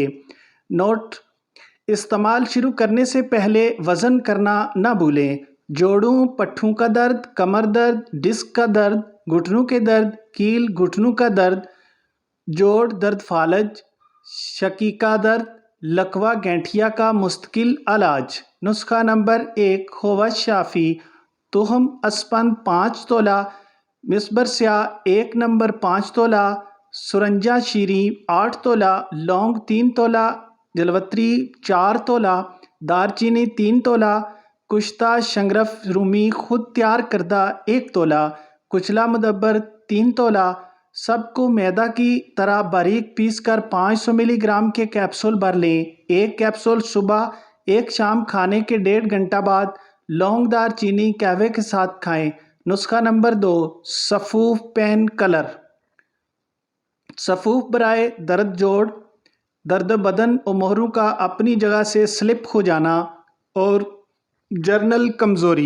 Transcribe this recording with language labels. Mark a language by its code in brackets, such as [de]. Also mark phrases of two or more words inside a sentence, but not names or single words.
[ur] نوٹ: استعمال شروع کرنے سے پہلے وزن کرنا نہ بھولیں. جوڑوں، پٹھوں کا درد، کمر درد، ڈسک کا درد، گھٹنوں کے درد، کیل گھٹنوں کا درد، جوڑ درد، فالج، شقیقہ درد، لقوہ گنٹھیا کا مستقل علاج. نسخہ نمبر 1: خووا شافی، تخم اسپند 5 تولہ، مصبر سیاہ 1 نمبر 5 تولہ، سورنجا شیری 8 تولہ، لونگ 3 تولہ، جلوتری 4 تولہ، دارچینی 3 تولہ، کشتہ شنگرف رومی خود تیار کردا 1 تولہ، کچلہ مدبر 3 تولہ, سب کو میدا کی طرح باریک پیس کر 500 ملی گرام کے کیپسول بھر لیں۔ ایک کیپسول صبح، ایک شام کھانے کے 1.5 گھنٹہ بعد لونگ دار چینی قہوے کے ساتھ کھائیں۔ نسخہ نمبر 2، سفوف پین کلر۔ سفوف برائے درد جوڑ، درد بدن و مہروں کا اپنی جگہ سے سلپ ہو جانا اور جرنل کمزوری۔